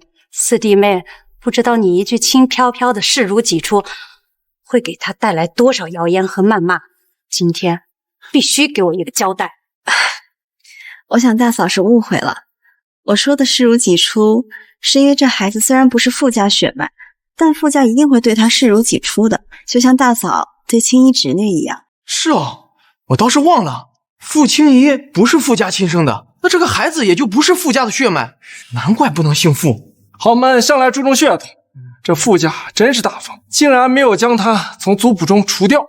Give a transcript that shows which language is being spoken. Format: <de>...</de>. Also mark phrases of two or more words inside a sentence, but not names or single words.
<zh>四弟妹，不知道你一句輕飄飄的視如己出，會給她帶來多少謠言和謾罵。今天必須給我一個交代。我想大嫂是誤會了，我說的視如己出，是因為這孩子雖然不是傅家血脈，但傅家一定會對他視如己出的，就像大嫂对青衣侄女一樣。是哦，我倒是忘了，傅青怡不是傅家亲生的，那这個孩子也就不是傅家的血脈，難怪不能姓傅。豪門向來注重血統，這傅家真是大方，竟然沒有將他從族譜中除掉。</zh>